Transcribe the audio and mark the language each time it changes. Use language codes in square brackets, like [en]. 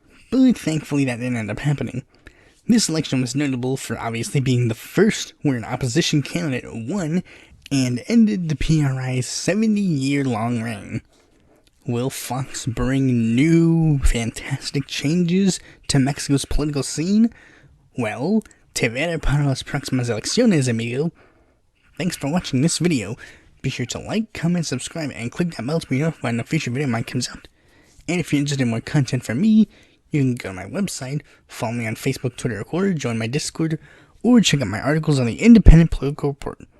[en] But thankfully that didn't end up happening. This election was notable for obviously being the first where an opposition candidate won and ended the PRI's 70-year-long reign. Will Fox bring new, fantastic changes to Mexico's political scene? [es] Well, te veré para las próximas elecciones, amigo. [en] Thanks for watching this video. Be sure to like, comment, subscribe, and click that bell to be notified when a future video of mine comes out. And if you're interested in more content from me, you can go to my website, follow me on Facebook, Twitter, or join my Discord, or check out my articles on the Independent Political Report.